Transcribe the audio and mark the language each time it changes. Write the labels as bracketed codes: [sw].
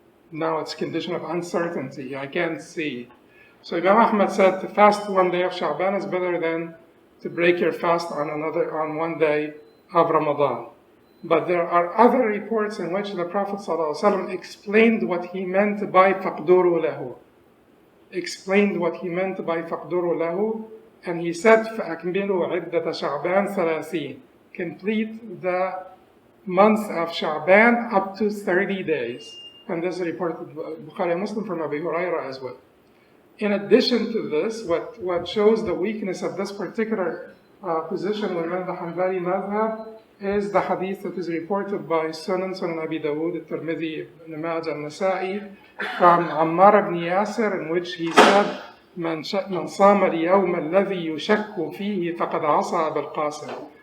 [en] Now it's a condition of uncertainty. I can't see. So Imam Ahmad said to fast one day of Sha'ban is better than to break your fast on one day of Ramadan. But there are other reports in which the Prophet ﷺ explained what he meant by [ar] فَقْدُرُوا لَهُ. [en] Explained what he meant by [ar] فَقْدُرُوا لَهُ. [en] And he said, [ar] فَأَكْمِلُوا عِدَّةَ شَعْبَانَ ثَلَاثِينَ. [en] Complete the month of Sha'ban up to 30 days. And this is reported by Bukhari and Muslim from Abu Hurairah as well. In addition to this, what shows the weakness of this particular position within the Hanbali madhab is the hadith that is reported by Sunan Abi Dawud, Tirmidhi, Ibn Majah, and Nasa'i from Ammar ibn Yasir, in which he said, [ar] من صام اليوم الذي يشك فيه فقد عصى أبا القاسم.